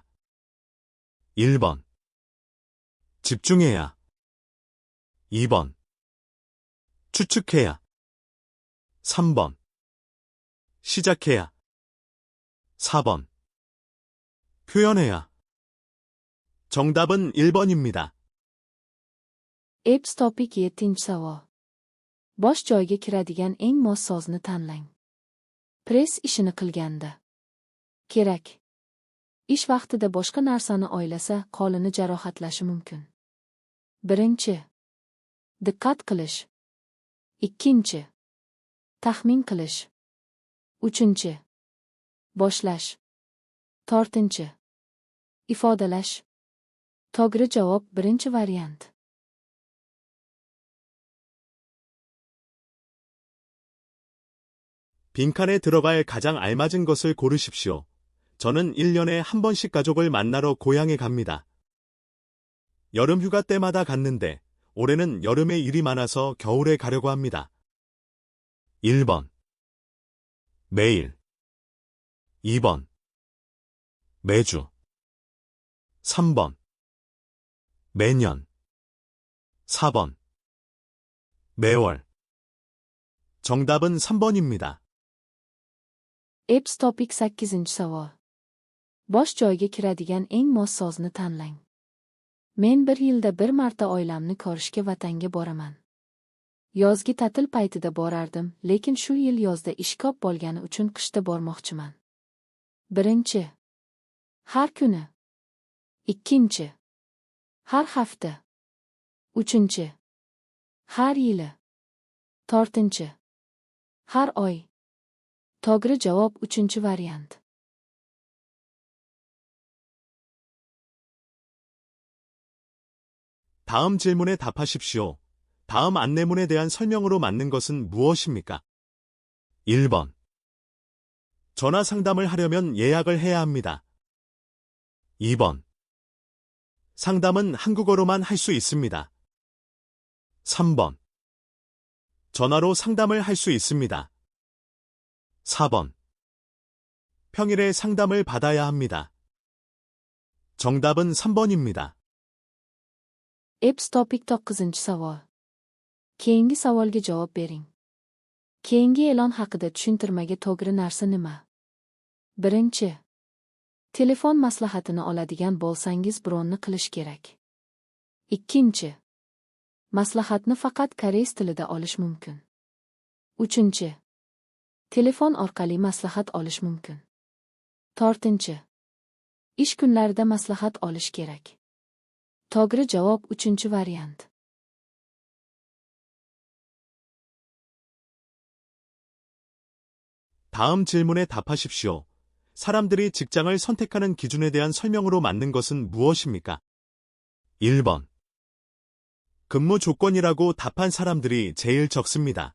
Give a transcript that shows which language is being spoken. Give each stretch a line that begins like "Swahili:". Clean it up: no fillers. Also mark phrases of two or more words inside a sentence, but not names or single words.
Korean: 1번. 집중해야. 2번. 추측해야. 3번. 시작해야. 4번. 표현해야. 정답은 1번입니다.
Uzbek: Apps topik 7 savol. Bosh joyiga kiradigan eng mos sozni tanlang. Press ishini qilganda. Kerak. Ish vaqtida boshqa narsani o'ylasa, qo'lini jarohatlashi mumkin. Birinchi. Diqqat qilish. Ikkinchi. Taxmin qilish. Uchinchi. Boshlash. To'rtinchi. Ifodalash. To'g'ri javob birinchi variant.
Korean: 빈칸에 들어갈 가장 알맞은 것을 고르십시오. 저는 1년에 한 번씩 가족을 만나러 고향에 갑니다. 여름 휴가 때마다 갔는데 올해는 여름에 일이 많아서 겨울에 가려고 합니다. 1번. 매일. 2번. 매주. 3번. 매년. 4번. 매월. 정답은 3번입니다.
Uzbek: Apps topik 8 savol. Bosh joyiga kiradigan eng mos sozni tanlang. Men bir yilda bir marta oilamni ko'rishga vatanga boraman. Yozgi ta'til paytida borardim, lekin shu yil yozda ish ko'p bo'lgani uchun qishda bormoqchiman. Birinchi. Har kuni. Ikkinchi. Har hafta. Uchinchi. Har yili. To'rtinchi. Har oy. To'g'ri javob uchinchi variant.
Korean: 다음 질문에 답하십시오. 다음 안내문에 대한 설명으로 맞는 것은 무엇입니까? 1번. 전화 상담을 하려면 예약을 해야 합니다. 2번. 상담은 한국어로만 할 수 있습니다. 3번. 전화로 상담을 할 수 있습니다. 4번. 평일에 상담을 받아야 합니다. 정답은 3번입니다.
Uzbek: Apps topik 9 savol. Keyingi savolga javob bering. Keyingi e'lon haqida tushuntirmaga to'g'ri narsa nima? Birinchi. Telefon maslahatini oladigan bo'lsangiz bronni qilish kerak. Ikkinchi. Maslahatni faqat koreys tilida olish mumkin. Uchinchi. Telefon orqali maslahat olish mumkin. To'rtinchi. Ish kunlarida maslahat olish kerak. To'g'ri javob uchinchi variant.
Korean: 다음 질문에 답하십시오. 사람들이 직장을 선택하는 기준에 대한 설명으로 맞는 것은 무엇입니까? 1번. 근무 조건이라고 답한 사람들이 제일 적습니다.